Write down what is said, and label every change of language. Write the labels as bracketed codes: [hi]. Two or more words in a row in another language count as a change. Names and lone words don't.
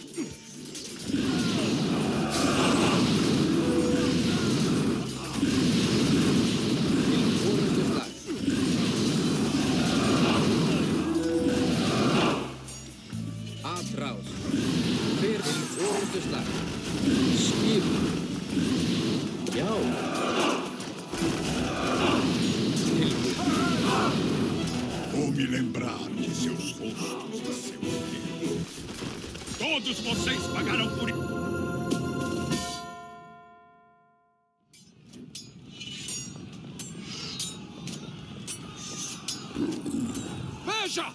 [is] Til orðuslag. Aðráð. Fyrir til orðuslag. Skip. Já. [pt] Vou me lembrar de seus rostos e seu Deus. Todos vocês pagarão por isso. Veja!